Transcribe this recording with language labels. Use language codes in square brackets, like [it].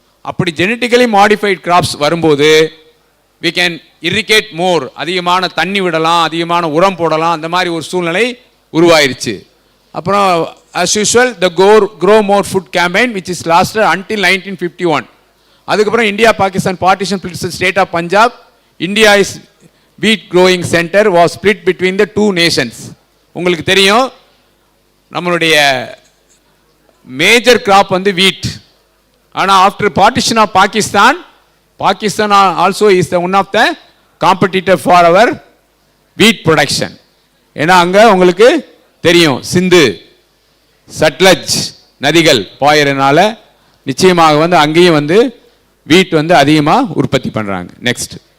[ta] அப்படி genetically modified graphs வரும்போது [en] we can irrigate more, [ta] அதிகமான தண்ணி விடலாம், அதிகமான உரம் போடலாம், அந்த மாதிரி ஒரு சூழ்நிலை உருவாயிருச்சு. [en] அப்புறம் as usual the grow more food campaign which is lasted until 1951. [ta] அதுக்கப்புறம் India Pakistan [en] partition split the state of Punjab. India's wheat growing center was split between the two nations. [ta] உங்களுக்கு தெரியும் நம்மளுடைய மேஜர் கிராப் வந்து வீட். [en] ஆனா after partition of Pakistan also is the one of the competitor for our wheat production. [ta] ஏன்னா அங்க உங்களுக்கு தெரியும் சிந்து, சட்லஜ் நதிகள் பாயறனால நிச்சயமாக வந்து அங்கேயும் வந்து வீட் வந்து அதிகமா உற்பத்தி பண்றாங்க. நெக்ஸ்ட்.